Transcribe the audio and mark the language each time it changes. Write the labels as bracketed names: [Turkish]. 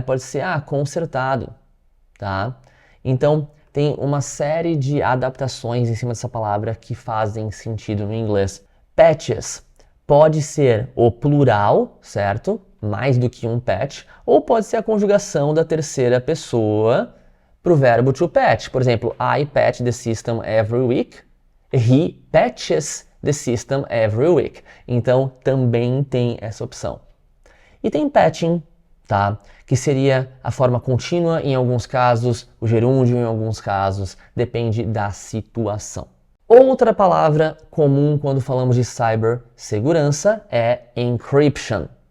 [Portuguese] Pode ser, consertado, tá? Então, tem uma série de adaptações em cima dessa palavra que fazem sentido no inglês. Patches pode ser o plural, certo? Mais do que um patch. Ou pode ser a conjugação da terceira pessoa para o verbo to patch. Por exemplo, [English] I patch the system every week. He patches the system every week. [Portuguese] Então, também tem essa opção. E tem patching, tá? Que seria a forma contínua em alguns casos, o gerúndio em alguns casos, depende da situação. Outra palavra comum quando falamos de cibersegurança é encryption.